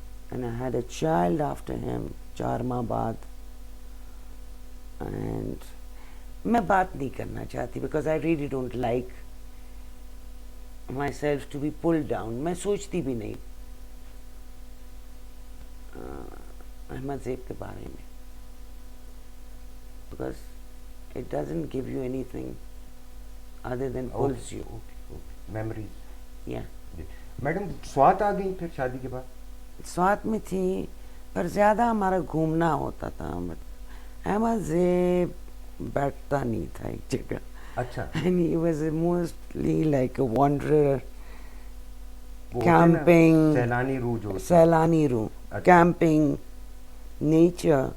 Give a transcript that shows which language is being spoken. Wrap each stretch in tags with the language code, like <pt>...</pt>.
<en>And I had a child after him,</en> <ur>4 ماہ بعد.</ur> <en>And</en> <ur>میں بات نہیں کرنا چاہتی</ur> <en>because I really don't like myself to be pulled down.</en> <ur>میں سوچتی بھی نہیں احمد زیب کے بارے میں,</ur> <en>because it doesn't give you anything other than pulls you. memories. Yeah.</en> <ur>Madam Swat آ گئی پھر شادی کے بعد؟ سوات میں تھی پر زیادہ ہمارا گھومنا ہوتا تھا. احمد زیب بیٹھتا نہیں تھا ایک جگہ. اچھا.</ur> <en>And he was mostly like a wanderer, camping,</en> <ur>Saylani روح جو سیلانی روح,</ur> <en>camping, nature.</en>